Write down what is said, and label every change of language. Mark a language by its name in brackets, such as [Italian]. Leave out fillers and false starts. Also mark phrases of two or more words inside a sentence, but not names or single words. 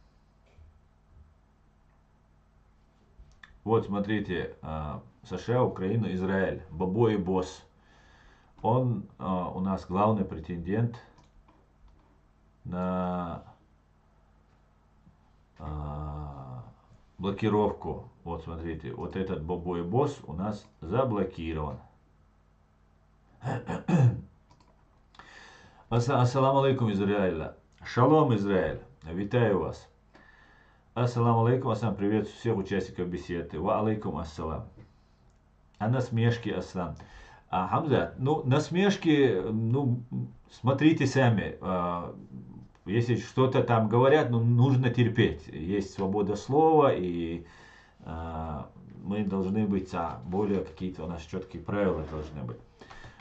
[Russian] Вот, смотрите, США, Украина, Израиль, Бобо и Босс. Он у нас главный претендент на блокировку. Вот, смотрите, вот этот Бобо и Босс у нас заблокирован. [Arabic] السلام عليكم, Израиль. [Ukrainian] Шалом, Израиль. Витаю вас. [Arabic] السلام عليكم، السلام, [Russian] приветствую всех участников беседы. [Arabic] وعليكم السلام. [Russian] А насмешки, ассалам. Хамза, ну, насмешки, ну, смотрите сами. Если что-то там говорят, ну, нужно терпеть. Есть свобода слова, и мы должны быть, более какие-то у нас четкие правила должны быть.